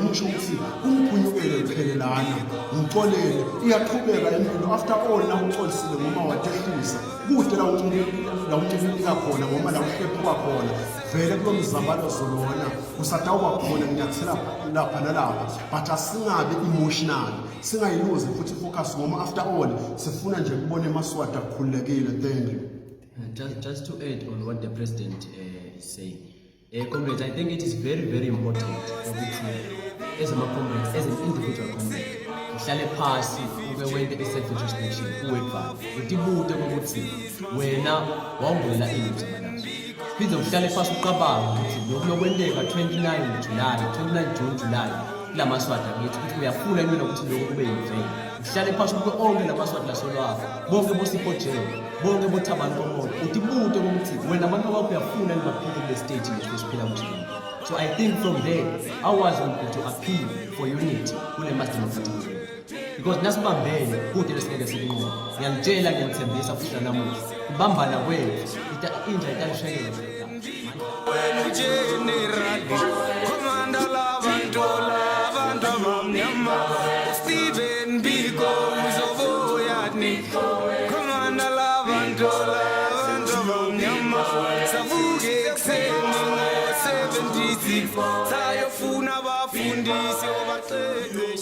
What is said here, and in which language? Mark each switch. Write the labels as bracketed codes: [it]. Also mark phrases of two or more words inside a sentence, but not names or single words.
[ss] emusho ukuthi umkhunyukele phela lana ngixolele iyaqhubeka impilo [en] after all [ss] na uxolisile ngoma wadehlisa kude la uncibilika khona ngoma la uhlephuka khona vele kulo mzabalazo lona usatawuba khona nginyathela lapha nalapha but asingabe emotional singayiluze futhi focus ngoma [en] after all [ss] sifuna nje kubona emaswati akhululekile. [en] Thank you. Just to add on what the president is saying, comrades, I think it is very, very important as a comrade, as an individual comrade, [ss] uhlale phasi ube wente i-self-introspection uwedvana utibuke ukuthi wena wawungenela ini mzabalazo phinde uhlale phasi uqabanga ukuthi lokhu lokwenteka 29 June July kula maswati akithi ukuthi uyafuna yini ukuthi lokhu kube yimvelo uhlale phasi kube onke la maswati lasolwakho bonke bosipojela bonke bothabani komoya utibuke ukuthi wena abantu bakho uyafuna yini baphile kule state lesiphila kuyo. [en] So I think from there, ours will be to appeal for unity kule mass democratic movement. [ss] Because nasibambene kude lesingeke sikunqobe. Ngiyangitshela ngiyangithembisa futhi namuhla. Kubambana kwethu inja itanishekela. Wena [en] general commander [ss] labantola abantu abamnyama Stephen Biko uzoboyani commander labantola abantu abamnyama savuke ekseni 76 sayofuna abafundisi obaqeqesha